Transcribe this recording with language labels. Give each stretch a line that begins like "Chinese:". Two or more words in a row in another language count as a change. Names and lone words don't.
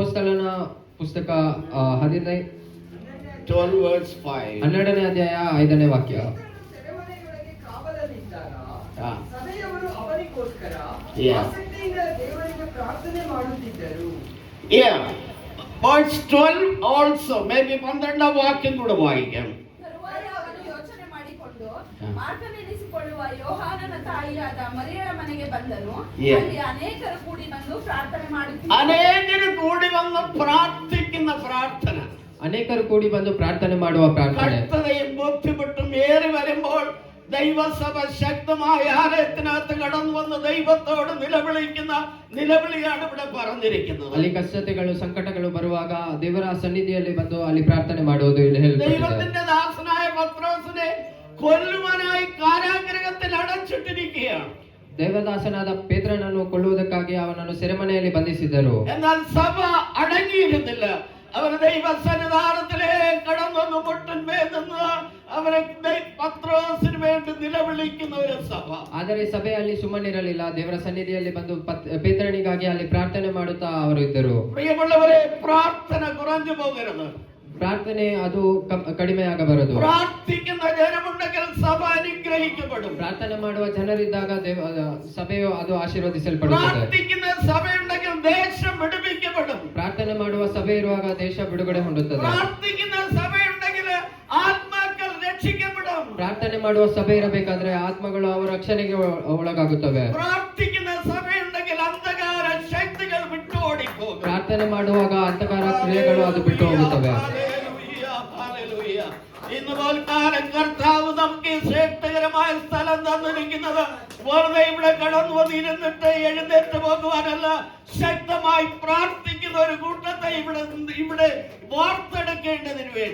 Kannada: ಅಪೊಸ್ತಲನ ಪುಸ್ತಕ
English: 12 verse 5.
Kannada: 12ನೇ ಅಧ್ಯಾಯ 5ನೇ ವಾಕ್ಯ. ಸೆರೆಮನೆಯೊಳಗೆ ಕಾವಲಲ್ಲಿದ್ದಾಗ Ah. ಸಭೆಯವರು ಅವನಿಗೋಸ್ಕರ
English: Yeah.
Kannada: ಆಸಕ್ತಿಯಿಂದ ದೇವರಿಗೆ ಪ್ರಾರ್ಥನೆ ಮಾಡುತ್ತಿದ್ದರು.
English: Yeah. Verse 12 also, maybe
Malayalam: 12ാം വാക്യം കൂടെ വായിക്കാം.
Kannada: ತರುವಾಯ ಅವನು ಯೋಚನೆ ಮಾಡಿಕೊಂಡು ಹ. ಮಾರ್ಗನೆನಿಸಿಕೊಳ್ಳುವ ಯೋಹಾನನ ತಾಯಿಯಾದ ಮರಿಯಳ ಮನೆಗೆ ಬಂದನು.
English: Yeah.
Kannada: ಅಲ್ಲಿ ಅನೇಕರು ಕೂಡಿ ಬಂದು ಪ್ರಾರ್ಥನೆ ಮಾಡುತ್ತಿದ್ದರು.
Malayalam: അനേകര് കൂടി വന്ന് പ്രാർത്ഥിക്കുന്ന പ്രാർത്ഥന.
Kannada: ಅನೇಕರು ಕೂಡಿ ಬಂದು ಪ್ರಾರ್ಥನೆ ಮಾಡುವ ಪ್ರಾರ್ಥನೆ.
Malayalam: കർത്തതയും ബോധ്യപ്പെട്ടും ഏറി വരുമ്പോൾ ദൈവസഭ ശക്തമായ ആലയത്തിനകത്ത് കടന്നു വന്ന് ദൈവത്തോട് നിലവിളിക്കുന്ന നിലവിളിയാണ് ഇവിടെ പറഞ്ഞിരിക്കുന്നത്.
Kannada: ಅಲ್ಲಿ ಕಷ್ಟತೆಗಳು ಸಂಕಟಗಳು ಬರುವಾಗ ದೇವರ ಸನ್ನಿಧಿಯಲ್ಲಿ ಬಂದು ಅಲ್ಲಿ ಪ್ರಾರ್ಥನೆ ಮಾಡುವುದು ಇಲ್ಲಿ ಹೇಳಲ್ಪಟ್ಟಿದೆ.
Malayalam: ദൈവത്തിന്റെ ദാസനായ പത്രോസിനെ കൊല്ലുവാനായി കാരാഗൃഹത്തിൽ അടച്ചിട്ടിരിക്കുകയാണ്.
Kannada: ದೇವದಾಸನಾದ ಪೇತ್ರನನ್ನು ಕೊಲ್ಲುವುದಕ್ಕಾಗಿ ಅವನನ್ನು ಸೆರೆಮನೆಯಲ್ಲಿ ಬಂಧಿಸಿದರು.
Malayalam: എന്നാൽ സഭ അടങ്ങിയിരുന്നില്ല. അവർ ദൈവസന്നിധാനത്തിലേക്ക് കടന്നു മുട്ടന്മേൽ നിന്ന് അവരെ പത്രോസിന് വേണ്ടി നിലവിളിക്കുന്ന ഒരു സഭ.
Kannada: ಆದರೆ ಸಭೆಯಲ್ಲಿ ಸುಮ್ಮನಿರಲಿಲ್ಲ. ದೇವರ ಸನ್ನಿಧಿಯಲ್ಲಿ ಬಂದು ಪೇತ್ರನಿಗಾಗಿ ಅಲ್ಲಿ ಪ್ರಾರ್ಥನೆ ಮಾಡುತ್ತಾ ಅವರು ಇದ್ದರು.
Malayalam: പ്രിയമുള്ളവരെ, പ്രാർത്ഥന കുറഞ്ഞു പോകരുത്.
Kannada: ಪ್ರಾರ್ಥನೆ ಅದು ಕಡಿಮೆ ಆಗಬಾರದು.
Malayalam: പ്രാർത്ഥിക്കുന്ന ജനമുണ്ടെങ്കിൽ സഭ അനുഗ്രഹിക്കപ്പെടും.
Kannada: ಪ್ರಾರ್ಥನೆ ಮಾಡುವ ಜನರಿದ್ದಾಗ ಸಭೆಯು ಅದು ಆಶೀರ್ವದಿಸಲ್ಪಡುತ್ತದೆ.
Malayalam: പ്രാർത്ഥിക്കുന്ന സഭയുണ്ടെങ്കിൽ ദേശം വിടുവിക്കപ്പെടും.
Kannada: ಪ್ರಾರ್ಥನೆ ಮಾಡುವ ಸಭೆ ಇರುವಾಗ ದೇಶ ಬಿಡುಗಡೆ ಹೊಂದುತ್ತದೆ.
Malayalam: പ്രാർത്ഥിക്കുന്ന സഭയുണ്ടെങ്കിൽ ആത്മാക്കൾ രക്ഷിക്കപ്പെടും.
Kannada: ಪ್ರಾರ್ಥನೆ ಮಾಡುವ ಸಭೆ ಇರಬೇಕಾದ್ರೆ ಆತ್ಮಗಳು ಅವರ ರಕ್ಷಣೆಗೆ ಒಳಗಾಗುತ್ತವೆ.
Malayalam: പ്രാർത്ഥിക്കുന്ന സഭയുണ്ടെങ്കിൽ അന്ധകാര ശക്തികൾ വിട്ടു ഓടിപ്പോകും.
Kannada: ಪ್ರಾರ್ಥನೆ ಮಾಡುವಾಗ ಅಂತಕಾರ ಕ್ರಿಯೆಗಳು ಅದು ಬಿಟ್ಟು ಹೋಗುತ್ತವೆ.
Malayalam: ഇന്ന് പോൽക്കാലം കർത്താവ് നമുക്ക് ശ്രേഷ്ഠകരമായ സ്ഥലം തന്നിരിക്കുന്നത് വെറുതെ ഇവിടെ കടന്നു വന്നിരുന്നിട്ട് എഴുന്നേറ്റ് പോകുവാനല്ല, ശക്തമായി പ്രാർത്ഥിക്കുന്ന ഒരു കൂട്ടത്തെ ഇവിടെ വാർത്തെടുക്കേണ്ടതിന് വേണ്ടി.